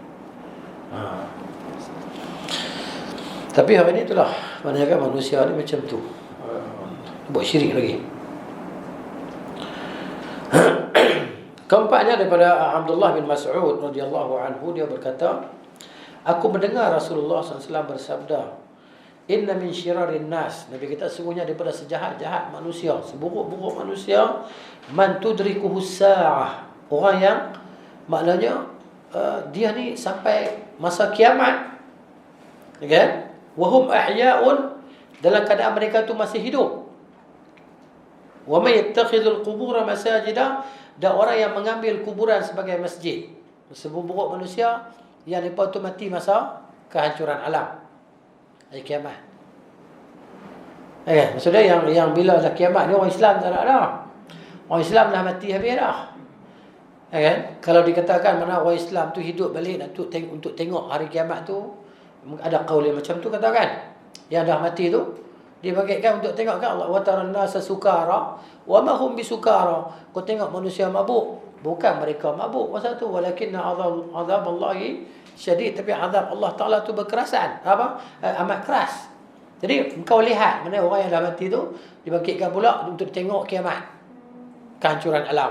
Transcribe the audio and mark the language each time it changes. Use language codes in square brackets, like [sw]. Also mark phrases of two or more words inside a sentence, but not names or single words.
[ms] Tapi hari ini itulah, kebanyakan manusia ni macam tu, buat syirik lagi. Keempatnya daripada Abdullah bin Mas'ud [ar] radhiyallahu anhu, [ms] dia berkata, aku mendengar Rasulullah SAW bersabda, [ar] inna min syirarin nas, [ms] Nabi kita sesungguhnya daripada sejahat-jahat manusia, seburuk-buruk manusia, [ar] man tudrikuhu sa'ah, [ms] orang yang maknanya dia ni sampai masa kiamat, kan? [ar] Wahum ahya'un, [ms] dalam keadaan mereka tu masih hidup. [ar] Wa may yattakhidul qubur masajida, [ms] dan orang yang mengambil kuburan sebagai masjid. Seburuk manusia yang mereka tu mati masa kehancuran alam, hari kiamat. Maksudnya yang bila dah kiamat ni orang Islam tak ada. Orang Islam dah mati habis dah. Kan? Kalau dikatakan mana orang Islam tu hidup balik untuk tengok hari kiamat tu, ada qaul macam tu katakan. Yang dah mati tu dibangkitkan untuk tengok kan Allah [ar] wa taran nasa sukara wa ma hum bisukara. [ms] Kau tengok manusia mabuk, Bukan mereka mabuk masa tu, [ar] walakinna azab Allahi syadid, [ms] tapi azab Allah Taala tu berkerasan, amat keras. Jadi engkau lihat mana orang yang dah mati tu dibangkitkan pula untuk tengok kiamat, kehancuran alam.